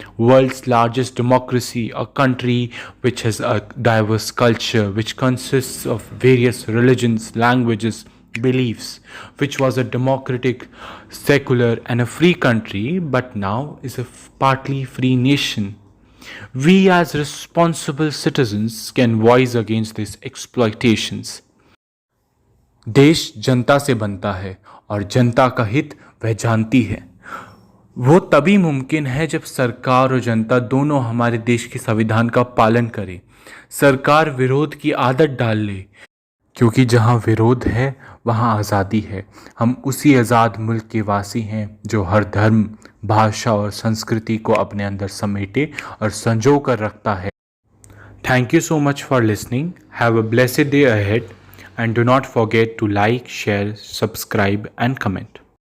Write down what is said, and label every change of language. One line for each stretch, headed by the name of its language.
English: World's largest democracy, a country which has a diverse culture, which consists of various religions, languages, beliefs, which was a democratic, secular and a free country, but now is a partly free nation. We as responsible citizens can voice against these exploitations.
Hindi: देश जनता से बनता है और जनता का हित वह जानती है। वो तभी मुमकिन है जब सरकार और जनता दोनों हमारे देश के संविधान का पालन करें। सरकार विरोध की आदत डाल ले, क्योंकि जहाँ विरोध है वहाँ आज़ादी है। हम उसी आज़ाद मुल्क के वासी हैं जो हर धर्म, भाषा और संस्कृति को अपने अंदर समेटे और संजो कर रखता है।
English: Thank you so much for listening. Have a blessed day ahead and do not forget to like, share, subscribe and comment.